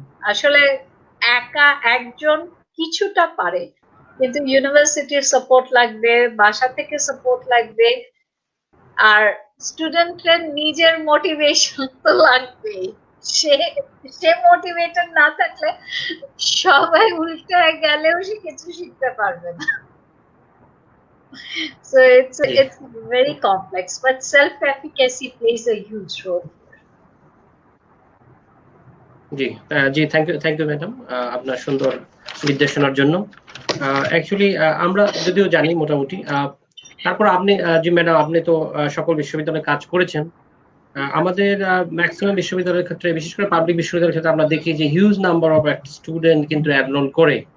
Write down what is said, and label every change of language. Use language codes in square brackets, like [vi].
[bn] আসলে একা একজন কিছুটা পারে, কিন্তু ইউনিভার্সিটির সাপোর্ট লাগবে, বাসা থেকে সাপোর্ট লাগবে, আর স্টুডেন্টের নিজের মোটিভেশন তো লাগবে। সে মোটিভেটেড না থাকলে সবাই উল্টে গেলেও সে কিছু শিখতে পারবে না। [en] So it's very complex, but self-efficacy plays a huge role. [bn] G G thank you madam আপনার সুন্দর নির্দেশনার জন্য। অ্যাকচুয়ালি আমরা যদিও জানি মোটামুটি, তারপর আপনি জি ম্যাডাম, আপনি তো সকল বিশ্ববিদ্যালয়ে কাজ করেছেন। আমাদের ম্যাক্সিমাম বিশ্ববিদ্যালয়ের ক্ষেত্রে, বিশেষ করে পাবলিক বিশ্ববিদ্যালয়ের ক্ষেত্রে আমরা দেখি যে হিউজ নাম্বার অফ স্টুডেন্ট কিন্তু এনরোল করে।